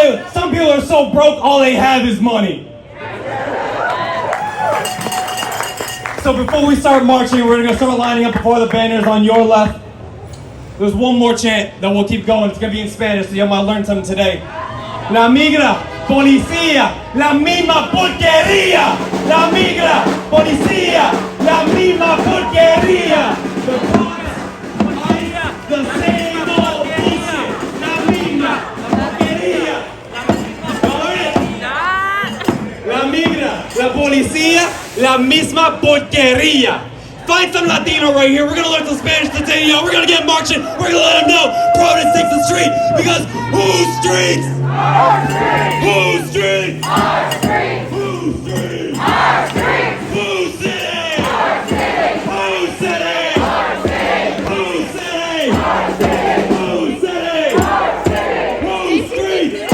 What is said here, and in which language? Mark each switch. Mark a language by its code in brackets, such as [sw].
[en] Some people are so broke, all they have is money. So before we start marching, we're going to start lining up before the banners on your left. There's one more chant that we'll keep going. It's going to be in Spanish, so you might learn something today. [es] La migra, policía, la misma porquería. La migra, policía, la misma porquería. [en] The same old bullshit. [es] La migra, la porquería. La migra, la policía, la misma porquería. [en] Find some Latino right here. We're gonna learn some Spanish today, yo. We're gonna get marching. We're gonna let them know Providence takes the street. Because whose streets? Our streets. Whose streets? Our streets. Whose streets? Our streets. Boo Streets!